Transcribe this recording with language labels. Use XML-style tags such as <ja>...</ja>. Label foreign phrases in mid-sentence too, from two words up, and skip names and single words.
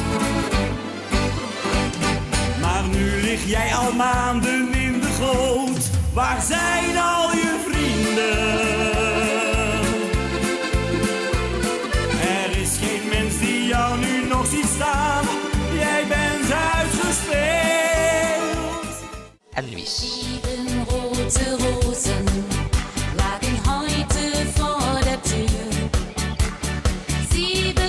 <nl>Maar nu lig jij al maanden in de goot, waar zijn al je vrienden? Er is geen mens die jou nu nog ziet staan, jij bent uitgespeeld. En Luis.</nl> <de>7 rote rozen lagen heute vor der Tür. Sie</de>